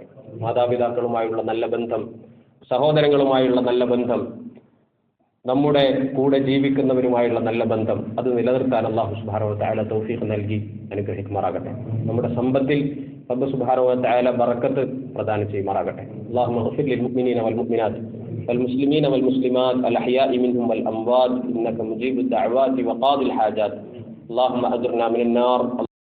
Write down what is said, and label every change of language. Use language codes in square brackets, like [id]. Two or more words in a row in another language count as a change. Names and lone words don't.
[ml] മാതാപിതാക്കളുമായുള്ള നല്ല ബന്ധം, സഹോദരങ്ങളുമായുള്ള നല്ല ബന്ധം, നമ്മുടെ കൂടെ ജീവിക്കുന്നവരുമായുള്ള നല്ല ബന്ധം അത് നിലനിർത്താൻ അല്ലാഹു [ar] سبحانه وتعالى [ml] തൗഫീഖ് നൽകി അനുഗ്രഹിക്കുമാറാകട്ടെ. നമ്മുടെ സമ്പത്തിൽ റബ്ബ് [ar] سبحانه وتعالى [ml] ബറക്കത്ത് പ്രദാനം ചെയ്യുമാറാകട്ടെ. [ar] اللهم اغفر للمؤمنين والمؤمنات والمسلمين والمسلمات الأحياء منهم والأموات إنك مجيب الدعوات وقاضي الحاجات اللهم أجرنا من النار.